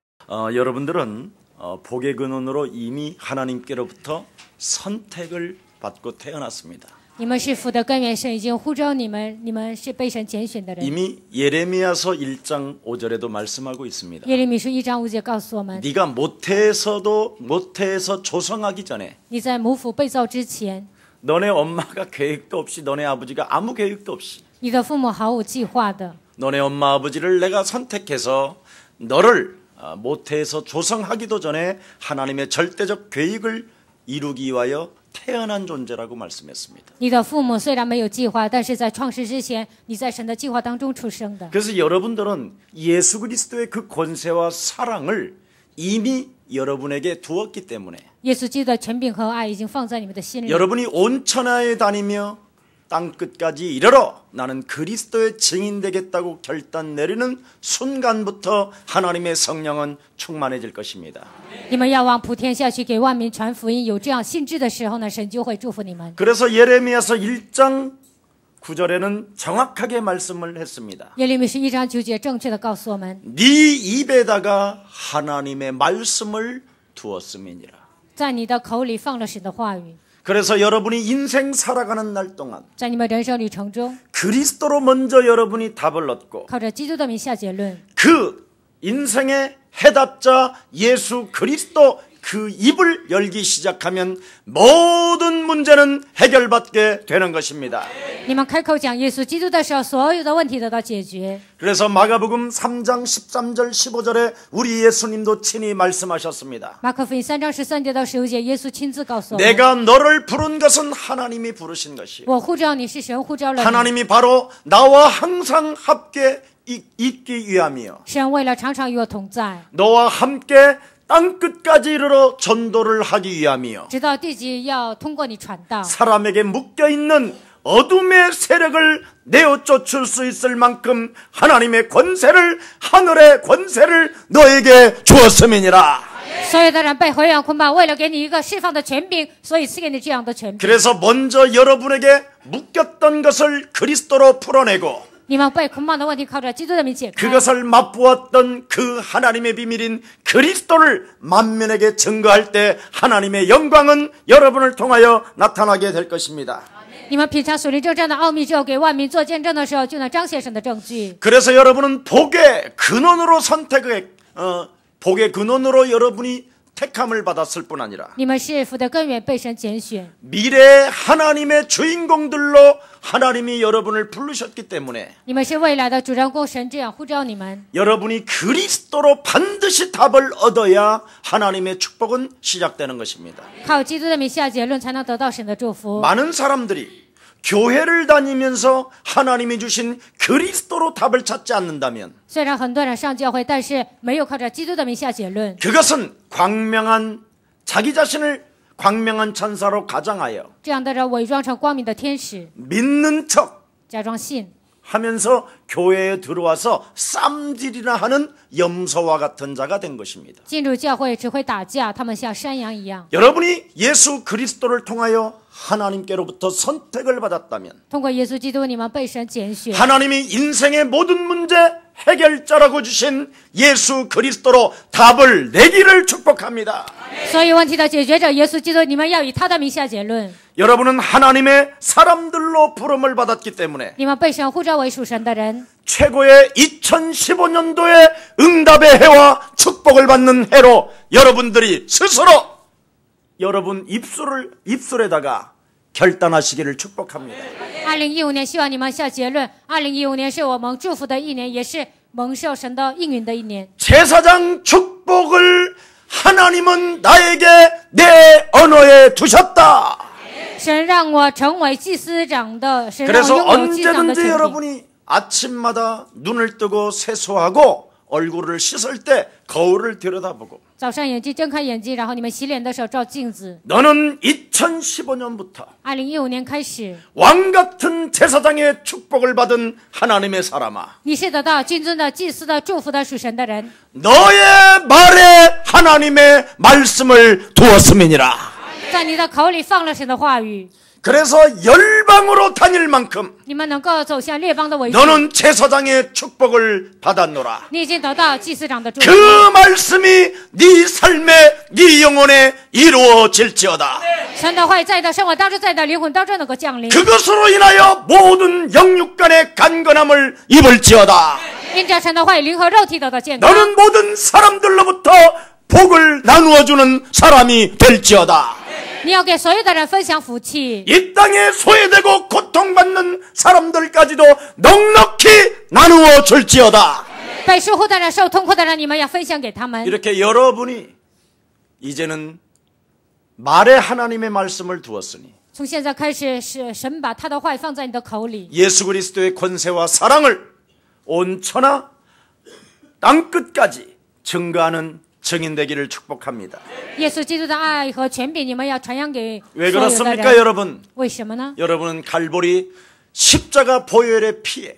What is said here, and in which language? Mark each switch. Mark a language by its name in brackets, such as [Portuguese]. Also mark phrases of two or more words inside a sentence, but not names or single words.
[Korean] 여러분들은 복의 근원으로 이미 하나님께로부터 선택을 받고 태어났습니다. [Chinese] 你们是福的根源，神已经呼召你们，你们是被神拣选的人。 [Korean] 이미 예레미야서 1장 5절에도 말씀하고 있습니다. [Chinese] 耶利米书1章5节告诉我们， [Korean] 네가 모태에서 조성하기 전에 [Chinese] 你在母腹被造之前， [Korean] 너네 엄마가 계획도 없이 너네 아버지가 아무 계획도 없이 [Chinese] 你的父母毫无计划的， [Korean] 너네 엄마 아버지를 내가 선택해서 너를 모태에서 조성하기도 전에 하나님의 절대적 계획을 이루기 위하여 태어난 존재라고 말씀했습니다. [Chinese] 你的父母虽然没有计划，但是在创世之前，你在神的计划当中出生的。 [Korean] 그래서 여러분들은 예수 그리스도의 그 권세와 사랑을 이미 여러분에게 두었기 때문에 [Chinese] 耶稣基督的权柄和爱已经放在你们的心里。 [Korean] 여러분이 온 천하에 다니며 땅 끝까지 이르러 나는 그리스도의 증인 되겠다고 결단 내리는 순간부터 하나님의 성령은 충만해질 것입니다. [Chinese] 你们要往普天下去，给万民传福音。有这样信志的时候呢，神就会祝福你们。 [Korean] 그래서 예레미야서 1장 9절에는 정확하게 말씀을 했습니다. [Chinese] 耶利米书1章9节正确的告诉我们， [Korean] 네 입에다가 하나님의 말씀을 두었음이니라. [Chinese] 在你的口里放了神的话语。 [Korean] 그래서 여러분이 인생 살아가는 날 동안 [Chinese] 在你们人生旅程中， [Korean] 그리스도로 먼저 여러분이 답을 얻고 [Chinese] 靠着基督的名下结论， [Korean] 그 인생의 해답자 예수 그리스도 그 입을 열기 시작하면 모든 문제는 해결받게 되는 것입니다. [Chinese] 你们开口讲耶稣基督的时候，所有的问题得到解决。 [Korean] 그래서 마가복음 3장 13절 15절에 우리 예수님도 친히 말씀하셨습니다. [Chinese] 马可福音3章13节到15节，耶稣亲自告诉我们， [Korean] 내가 너를 부른 것은 하나님이 부르신 것이요 [Chinese] 我呼召你是神呼召了你， [Korean] 하나님이 바로 나와 항상 함께 있기 위함이요 [Chinese] 神为了常常与我同在， [Korean] 너와 함께 땅끝까지 이르러 전도를 하기 위함이요 [Chinese] 直到地极要通过你传道， [Korean] 사람에게 묶여있는 어둠의 세력을 내어 쫓을 수 있을 만큼 하나님의 권세를 하늘의 권세를 너에게 주었음이니라. [Chinese] 所有的人被灰暗捆绑，为了给你一个释放的权柄，所以赐给你这样的权柄。 [Korean] 그래서 먼저 여러분에게 묶였던 것을 그리스도로 풀어내고 [Chinese] 你们被捆绑的问题靠着基督的名解开， [Korean] 그것을 맛보았던 그 하나님의 비밀인 그리스도를 만민에게 증거할 때 하나님의 영광은 여러분을 통하여 나타나게 될 것입니다. [Chinese] 你们品尝属灵征战的奥秘之后，给万民做见证的时候，就能彰显神的证据。 [Korean] 그래서 여러분은 복의 근원으로 복의 근원으로 여러분이 택함을 받았을 뿐 아니라 [Chinese] 你们是福的根源，被神拣选。 [Korean] 미래 하나님의 주인공들로 하나님이 여러분을 부르셨기 때문에 [Chinese] 你们是未来的主人公，神这样呼召你们。 [Korean] 여러분이 그리스도로 반드시 답을 얻어야 하나님의 축복은 시작되는 것입니다. [Chinese] 靠基督的名下结论，才能得到神的祝福。 [Korean] 많은 사람들이 교회를 다니면서 하나님이 주신 그리스도로 답을 찾지 않는다면 [Chinese] 虽然很多人上教会，但是没有靠着基督的名下结论， [Korean] 그것은 광명한 자기 자신을 광명한 천사로 가장하여 [Chinese] 这样的人伪装成光明的天使， [Korean] 믿는 척 [Chinese] 假装信， [Korean] 하면서 교회에 들어와서 쌈질이나 하는 염소와 같은 자가 된 것입니다. [Chinese] 进入教会只会打架，他们像山羊一样。 [Korean] 여러분이 예수 그리스도를 통하여 하나님께로부터 선택을 받았다면 [Chinese] 通过耶稣基督，你们被神拣选。 [Korean] 하나님이 인생의 모든 문제 해결자라고 주신 예수 그리스도로 답을 내기를 축복합니다. [Chinese] 所有问题的解决者耶稣基督，你们要以他的名下结论。 [Korean] 여러분은 하나님의 사람들로 부름을 받았기 때문에 [Chinese] 你们被神呼召为属神的人， [Korean] 최고의 2015년도의 응답의 해와 축복을 받는 해로 여러분들이 스스로 여러분 입술에다가 결단하시기를 축복합니다. [Chinese] 2015 年希望你们下结论。2015年是我们祝福的一年，也是蒙受神的应允的一年。 [Korean] 제사장 축복을 하나님은 나에게 내 언어에 두셨다. [Chinese] 神让我成为祭司长的，神让我 [Korean] 그래서 [Chinese] 拥有祭长的 [Korean] 언제든지 [Chinese] 权柄。 [Korean] 여러분이 아침마다 눈을 뜨고 세수하고 얼굴을 씻을 때 거울을 들여다보고 [Chinese] 早上眼睛睁开眼睛，然后你们洗脸的时候照镜子。 [Korean] 너는 2015년부터 [Chinese] 2015 年开始， [Korean] 왕같은 제사장의 축복을 받은 하나님의 사람아, [Chinese] 你是得到君尊的祭司的祝福的属神的人。 [Korean] 너의 말에 하나님의 말씀을 두었음이니라. [Chinese] 在你的口里放了神的话语， [Korean] 그래서 열방으로 다닐 만큼 [Chinese] 你们能够走向列邦的围城， [Korean] 너는 제사장의 축복을 받았노라. [Chinese] 你已经得到祭司长的祝福。 [Korean] 그 말씀이 네 삶에 네 영혼에 이루어질지어다. [Chinese] 神的话语在你的生活当中，在你的灵魂当中能够降临， [Korean] 그것으로 인하여 모든 영육 간의 간건함을 입을지어다. [Chinese] 因着神的话语，灵和肉体得到健康。 [Korean] 너는 모든 사람들로부터 복을 나누어주는 사람이 될지어다. [Chinese] 你要给所有的人分享福气， [Korean] 이 땅에 소외되고 고통받는 사람들까지도 넉넉히 나누어 줄지어다. [Chinese] 被疏忽的人、受痛苦的人，你们要分享给他们。 [Korean] 이렇게 여러분이 이제는 말에 하나님의 말씀을 두었으니 [Chinese] 从现在开始，是神把他的话语放在你的口里， [Korean] 예수 그리스도의 권세와 사랑을 온 천하 땅끝까지 증거하는 증인되기를 축복합니다. [Chinese] 耶稣基督的爱和权柄，你们要传扬给 [Korean] 왜 [Chinese] 所有的 [Korean] 그렇습니까 [Chinese] 人。 [Korean] 여러분? [Chinese] 为什么呢？ [Korean] 여러분은 갈보리 십자가 보혈의 피에